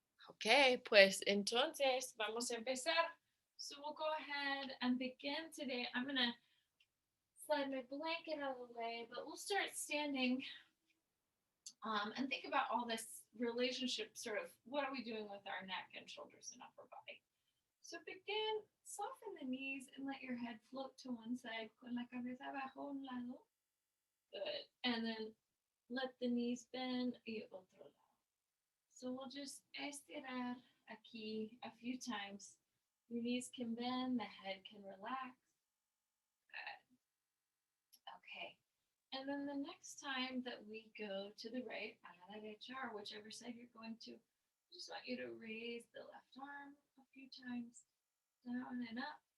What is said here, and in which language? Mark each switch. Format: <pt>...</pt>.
<es>Okay, pues entonces vamos a empezar.</es> <en>So we'll go ahead and begin today. I'm going to slide my blanket out of the way, but we'll start standing and think about all this relationship sort of what are we doing with our neck and shoulders and upper body. So begin, soften the knees and let your head float to one side</en> <es>con la cabeza bajo un lado.</es> <en>Good. And then let the knees bend</en> <es>y otro lado.</es> <en>So we'll just</en> <es>estirar aquí</es> <en>a few times. Your knees can bend, the head can relax. Good. Okay. And then the next time that we go to the right,</en> <es>a la derecha,</es> <en>or whichever side you're going to, I just want you to raise the left arm a few times, down and up.</en>